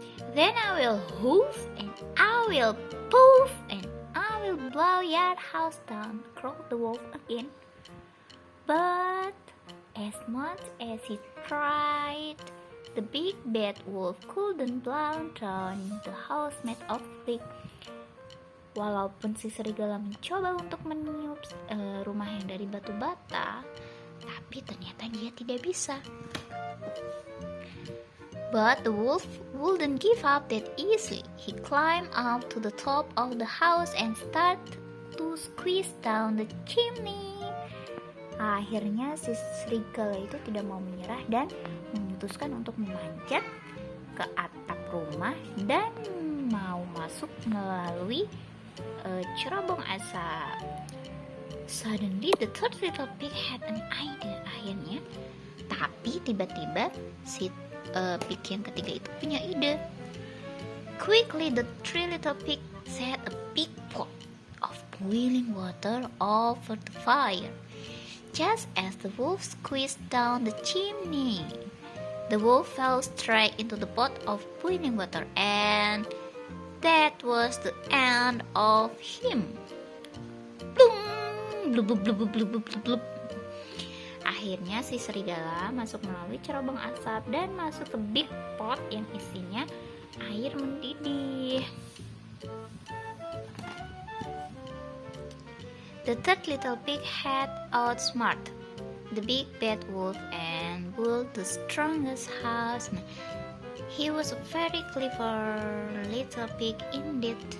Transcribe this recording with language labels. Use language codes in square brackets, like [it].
[en] "Then I will hoof and I will poof and I will blow your house down," growled the wolf again. But as much as he tried, the big bad wolf couldn't blow down the house made of brick. [id] Walaupun si serigala mencoba untuk meniup rumah yang dari batu bata, tapi ternyata dia tidak bisa. [en] But the wolf wouldn't give up that easily. He climbed up to the top of the house and started to squeeze down the chimney. [id] Akhirnya si serigala itu tidak mau menyerah dan memutuskan untuk memanjat ke atap rumah dan mau masuk melalui cerobong asap. [en] Suddenly the third little pig had an idea. [id] Akhirnya, tapi tiba-tiba si pig yang ketiga itu punya ide. [en] Quickly the three little pig set a big pot of boiling water over the fire. Just as the wolf squeezed down the chimney, the wolf fell straight into the pot of boiling water, and that was the end of him. Blum, blub, blub, blub, blub, blub, blub, blub. [id] Akhirnya si serigala masuk melalui cerobong asap dan masuk ke [en] big pot [id] yang isinya air mendidih. [en] The third little pig had outsmarted the big bad wolf and built the strongest house. He was a very clever little pig indeed.